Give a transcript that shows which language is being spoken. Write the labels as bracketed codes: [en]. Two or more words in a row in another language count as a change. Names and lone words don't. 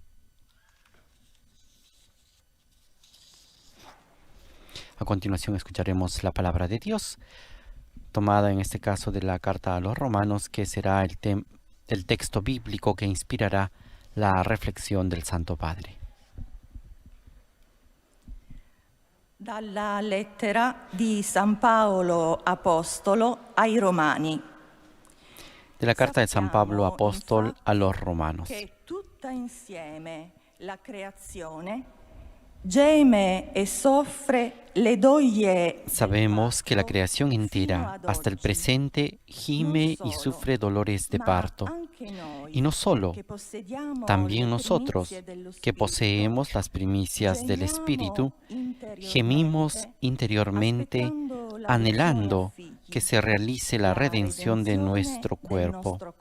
[es] A continuación escucharemos la palabra de Dios, tomada en este caso de la carta a los Romanos, que será el texto bíblico que inspirará la reflexión del Santo Padre. [it] Dalla lettera di San Paolo Apostolo ai Romani. [es] De la carta de San Pablo Apóstol a los Romanos. [it] Que tutta insieme la creazione geme e soffre le doglie. [es] Sabemos que la creación entera, hasta el presente, gime y sufre dolores de parto. Y no solo, también nosotros, que poseemos las primicias del Espíritu, gemimos interiormente, anhelando que se realice la redención de nuestro cuerpo.